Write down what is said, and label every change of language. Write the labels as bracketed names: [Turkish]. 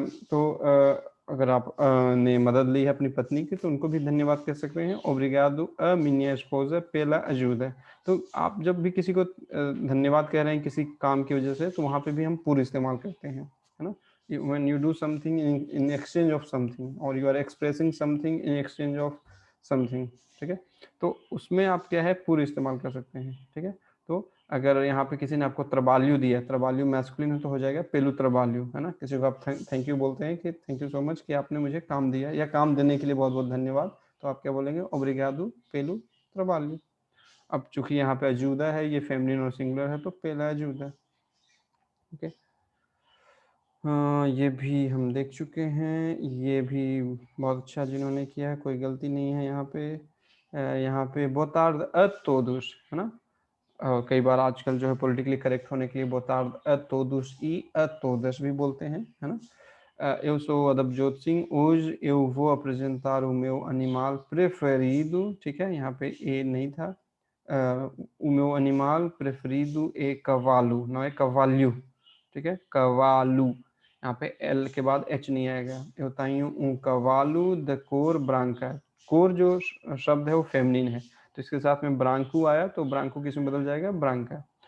[Hindi] तो अगर आप ने मदद ली है अपनी पत्नी की तो उनको भी धन्यवाद कह सकते हैं, [Portuguese] obrigado a minha esposa pela ajuda। [Hindi] तो आप जब भी किसी को धन्यवाद कह रहे हैं किसी काम की वजह से, तो वहाँ पे भी हम पूरी इस्तेमाल करते हैं, है ना। [English] when you do something in exchange of something or you are expressing something in exchange of something, [Hindi] ठीक है, तो उसमें आप क्या है पूरी इस्तेमाल कर सकते हैं, ठीक है। तो अगर यहाँ पे किसी ने आपको त्रबाल्यू दिया, त्रबाल्यू मैस्कुलिन है तो हो जाएगा पेलू त्रबाल्यू, है ना। किसी को आप थैंक यू बोलते हैं कि थैंक यू सो मच कि आपने मुझे काम दिया, या काम देने के लिए बहुत बहुत धन्यवाद, तो आप क्या बोलेंगे, obrigado पेलू त्रबाल्यू। अब चूंकि यहाँ पे अजूदा है, ये फेमिनिन और सिंगुलर है, तो पेला अजूदा, ओके। ये भी हम देख चुके हैं, ये भी बहुत अच्छा जिन्होंने किया है, कोई गलती नहीं है यहाँ पे। यहाँ पे बोतार्द अ तोदुस, है ना। कई बार आजकल जो है पॉलिटिकली करेक्ट होने के लिए बोतार्द अ तोदुस ई अ तोदस भी बोलते हैं, है ना। [Portuguese] Eu sou Adabjot Singh, hoje eu vou apresentar o meu animal preferido, [Hindi] ठीक है, यहाँ पे ए नहीं था। [Portuguese] o meu animal preferido é cavalo, não é cavalho, [Hindi] ठीक है, [Portuguese] cavalo, [Hindi] यहाँ पे एल के बाद एच नहीं आएगा। [Portuguese] Eu tenho um cavalo de cor branca, [Hindi] core जो शब्द है वो फेमिनिन है, तो इसके साथ में ब्रांकू आया तो ब्रांकू किस में बदल जाएगा, ब्रांका।